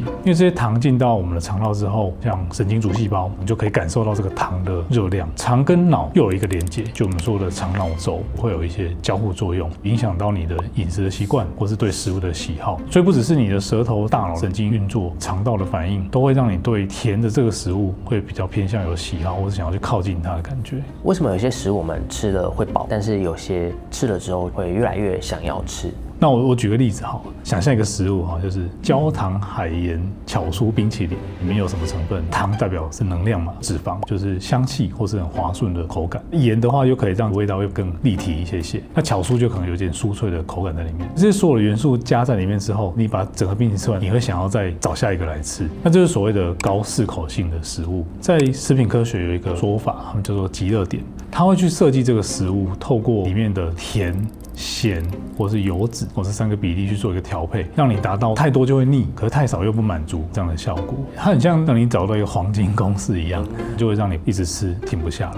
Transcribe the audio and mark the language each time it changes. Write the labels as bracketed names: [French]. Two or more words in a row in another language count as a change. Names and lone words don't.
[Chinese] 因為這些糖進到我們的腸道之後，像神經主細胞，我們就可以感受到這個糖的熱量。腸跟腦又有一個連接，就我們說的腸腦軸會有一些交互作用，影響到你的飲食的習慣或是對食物的喜好。所以不只是你的舌頭、大腦、神經運作、腸道的反應，都會讓你對甜的這個食物會比較偏向有喜好，或是想要去靠近它的感覺。為什麼有些食物我們吃了會飽，但是有些吃了之後會越來越想要吃？那我舉個例子好了，想象一個食物哈，就是焦糖海鹽巧酥冰淇淋，裡面有什麼成分？糖代表是能量嘛，脂肪就是香氣或是很滑順的口感，鹽的話又可以讓味道又更立體一些。那巧酥就可能有點酥脆的口感在裡面。這些所有的元素加在裡面之後，你把整個冰淇淋吃完，你會想要再找下一個來吃。那就是所謂的高適口性的食物。在食品科學有一個說法，他們叫做極樂點，它會去設計這個食物，透過裡面的甜、鹹或是油脂或是3個比例去做一個調配，讓你達到太多就會膩，可是太少又不滿足這樣的效果。它很像讓你找到一個黃金公式一樣，就會讓你一直吃停不下來。